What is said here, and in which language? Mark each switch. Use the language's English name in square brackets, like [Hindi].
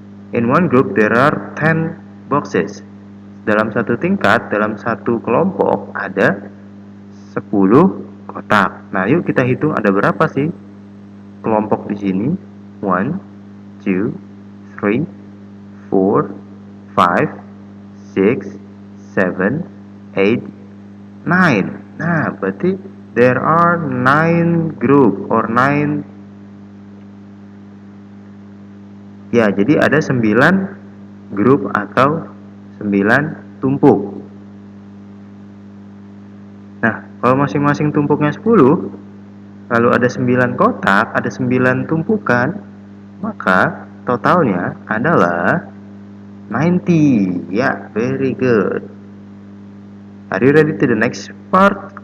[English] In one group there are 10 boxes. [Indonesian] Dalam satu tingkat, dalam satu kelompok ada 10 kotak. Nah, yuk kita hitung ada berapa sih kelompok di sini? 1, 2, 3, 4, 5, 6, 7, 8, 9. Nah, berarti [English] there are 9 group or 9. [Indonesian] Ya, jadi ada 9 grup atau 9 tumpuk. Nah, kalau masing-masing tumpuknya 10, Lalu ada 9 kotak, ada 9 tumpukan, maka totalnya adalah 90. [English] Ya, very good. Are you ready to the next part?